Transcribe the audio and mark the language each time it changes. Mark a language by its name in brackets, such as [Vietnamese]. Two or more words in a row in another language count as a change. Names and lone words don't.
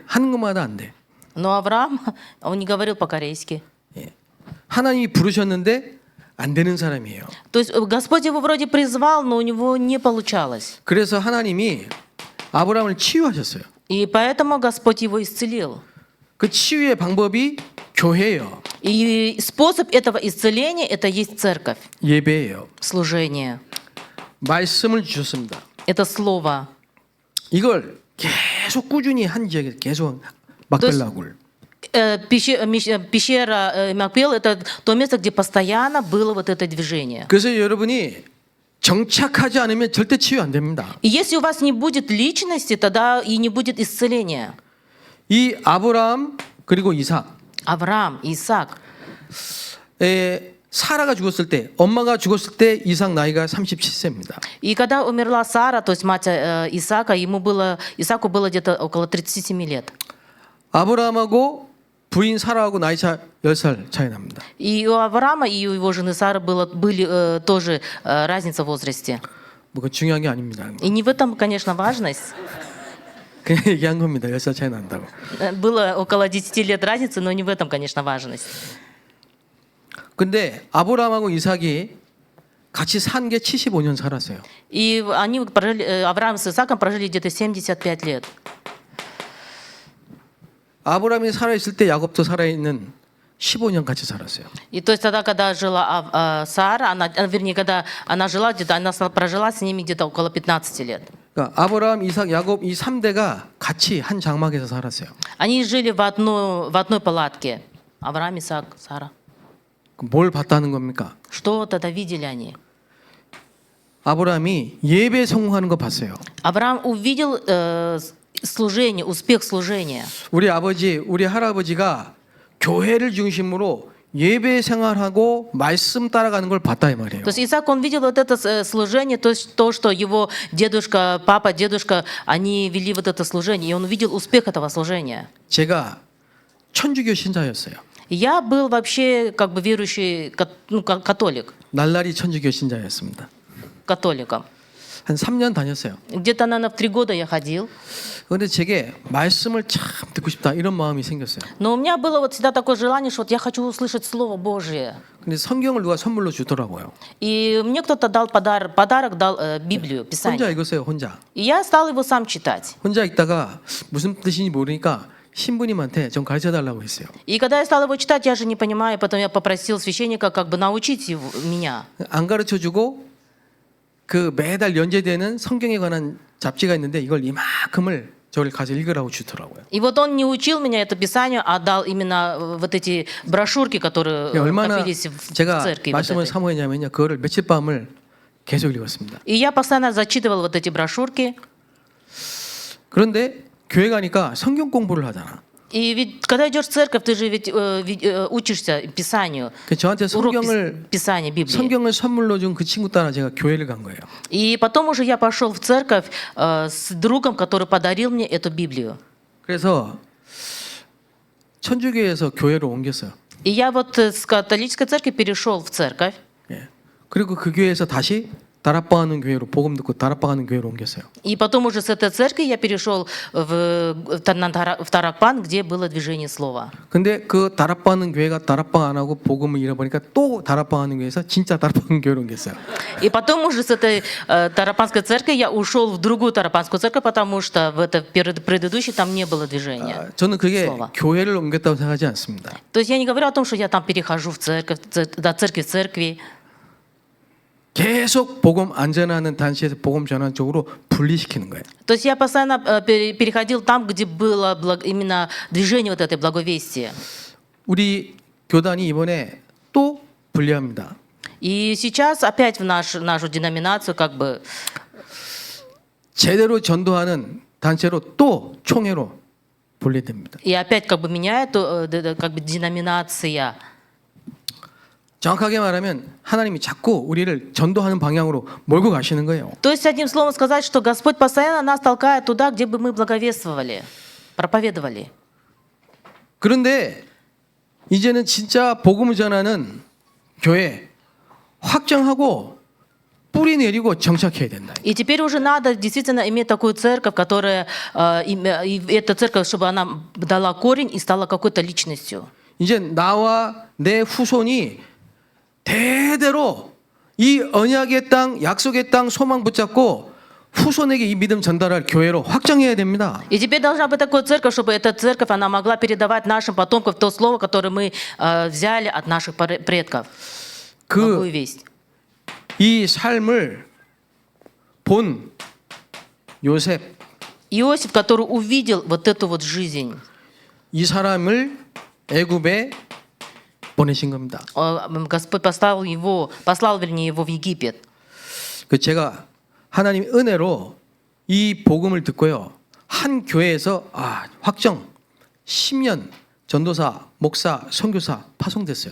[Korean] 하는 것마다 안 돼. [Russian] Но Авраам, он не говорил по-корейски. [Korean] 예. 하나님이 부르셨는데 안 되는 사람이에요. [Russian] То есть Господь его вроде призвал, но у него не получалось. [Korean] 그래서 하나님이 아브라함을 치유하셨어요. [Russian] И поэтому Господь его исцелил. [Korean] 그 치유의 방법이 교회예요. [Russian] И способ этого исцеления – это есть церковь, [Korean] 예배예요. [Russian] служение. [Korean] 말씀을 주셨습니다. [Russian] Это слово. [Korean] 이걸 계속 꾸준히 한 지역에 계속 막벨라굴. [Russian] Пещера Макпел – это то место, где постоянно было вот это движение. [Korean] 그래서 여러분이 정착하지 않으면 절대 치유 안 됩니다. [Russian] И если у вас не будет личности, тогда и не будет исцеления. [Korean] 이 아브라함 그리고 이삭. [Russian] Авраам, Исаак. [Korean] 사라가 죽었을 때, 엄마가 죽었을 때 이삭 나이가 37세입니다. [Russian] И когда умерла Сара, то есть мать Исаака, Исааку было где-то около 37 лет. [Korean] 아브라함하고 부인 사라하고 나이 차 10살 차이 납니다. [Russian] И у Авраама, и у его жены Сары были тоже разница в возрасте. [Korean] 뭐 중요한 게 아닙니다. [Russian] И не в этом, конечно, важность. [Korean] 그냥 얘기한 겁니다. 10살 차이 난다고. [Russian] Было около 10 лет разницы, но не в этом, конечно, важность. [Korean] 근데 아브라함하고 이삭이 같이 산 게 75년 살았어요. [Russian] И они Авраам с Исааком прожили где-то 75 лет. [Korean] 아브라함이 살아있을 때 야곱도 살아있는 15년 같이 살았어요. [Russian] И то есть тогда, когда жила Сара, вернее, когда она жила где-то, она прожила с ними где-то около 15 лет. [Korean] 그러니까 아브라함, 이삭, 야곱 이 3대가 같이 한 장막에서 살았어요. [Russian] Они жили в одной палатке. Авраам, Исаак, Сара. [Korean] 뭘 봤다는 겁니까? [Russian] Что тогда видели они? [Korean] 아브라함이 예배 성공하는 거 봤어요. [Russian] Авраам увидел служение, успех служения. [Korean] 우리 아버지, 우리 할아버지가 교회를 중심으로 예배 생활하고 말씀 따라가는 걸 봤다 이 말이에요. [Russian] То есть Исаак, он видел вот это служение, то есть то, что его дедушка, папа, дедушка, они вели вот это служение, и он увидел успех этого служения. [Korean] 제가 천주교 신자였어요. [Russian] Я был вообще как бы верующий, католик, [Korean] 날라리 천주교 신자였습니다. [Russian] католиком. [Korean] 한 3년 다녔어요. [Russian] Где-то, наверное, в 3 года я ходил. [Korean] 그런데 제게 말씀을 참 듣고 싶다 이런 마음이 생겼어요. [Russian] Но у меня было вот всегда такое желание, что вот я хочу услышать Слово Божие. [Korean] 근데 성경을 누가 선물로 주더라고요. [Russian] И мне кто-то дал подарок дал Библию, [Korean] 혼자 [Russian] Писание. [Korean] 읽었어요, 혼자. [Russian] И я стал его сам читать. [Korean] 혼자 읽다가 무슨 뜻인지 모르니까 신부님한테 좀 가르쳐 달라고 했어요. [Russian] И когда я стал его читать, я же не понимаю, потом я попросил священника как бы научить меня. [Korean] 안 가르쳐 주고 그 매달 연재되는 성경에 관한 잡지가 있는데 이걸 이만큼을 저를 가서 읽으라고 주더라고요. [Russian] И вот он не учил меня это Писанию, а дал именно вот эти брошюрки, которые [Korean] 얼마나 [Russian] копились в [Korean] 제가 [Russian] церкви. Вот [Korean] 말씀을 [Russian] этой. [Korean] 사모했냐면요. 그거를 며칠 밤을 계속 읽었습니다. [Russian] И я постоянно зачитывал вот эти брошюрки. [Korean] 그런데 교회 가니까 성경 공부를 하잖아. [Russian] И ведь, когда идешь в церковь, ты же ведь учишься Писанию. [Korean] 그 저한테 [Russian] Урок [Korean] 성경을 [Russian] Писания, Библии. [Korean] 성경을 선물로 준 그 친구 따라 제가 교회를 간 거예요. [Russian] И потом уже я пошел в церковь с другом, который подарил мне эту Библию. [Korean] 그래서 천주교에서 교회로 옮겼어요. [Russian] И я вот с католической церкви перешел в церковь. [Korean] 예. 그리고 그 교회에서 다시 다락방하는 교회로 복음 듣고 다락방하는 교회로 옮겼어요. [Russian] И потом уже с этой церкви я перешел в Таракпан, где было движение слова. [Korean] 근데 그 다락방하는 교회가 다락방 안 하고 복음을 잃어버리니까 또 다락방하는 교회에서 진짜 다락방하는 교회로 옮겼어요. [Russian] И потом уже с этой Тарапанской церкви я ушел в другую Тарапанскую церковь, потому что в этой предыдущей там не было движения. [Korean] 저는 그게 [Russian] слова. [Korean] 교회를 옮겼다고 생각하지 않습니다. [Russian] То есть я не говорю о том, что я там перехожу в церковь, до церкви в церкви. [Korean] 계속 복음 안전하는 단체에서 복음 전환 쪽으로 분리시키는 거예요. [Russian] То есть я постоянно переходил там, где было именно движение вот этой благовестия. [Korean] 우리 교단이 이번에 또 분리합니다. [Russian] И сейчас опять в нашу деноминацию как бы [Korean] 제대로 전도하는 단체로 또 총회로 분리됩니다. [Russian] и опять как бы меняет как бы деноминация. [Korean] 정확하게 말하면 하나님이 자꾸 우리를 전도하는 방향으로 몰고 가시는 거예요. [Russian] То есть одним словом сказать, что Господь постоянно нас толкает туда, где бы мы благовествовали, проповедовали. [Korean] 그런데 이제는 진짜 복음을 전하는 교회 확정하고 뿌리 내리고 정착해야 된다. [Russian] И теперь уже надо действительно иметь такую церковь, которая и эта церковь, чтобы она дала корень и стала какой-то личностью. [Korean] 이제 나와 내 후손이 대대로 이 언약의 땅, 약속의 땅 소망 붙잡고 후손에게 이 믿음 전달할 교회로 확정해야 됩니다. [Russian] И теперь должна быть такая церковь, чтобы эта церковь, она могла передавать нашим потомкам то слово, которое мы взяли от наших предков. Благую весть. [Korean] 이 삶을 본 요셉, [Russian] Иосиф, который увидел вот эту вот жизнь, [Korean] 이 사람을 애굽에 보내신 겁니다. [Russian] Господь послал его в Египет. [Korean] 그 제가 하나님 은혜로 이 복음을 듣고요. 한 교회에서 확정 10년 전도사, 목사, 선교사 파송됐어요.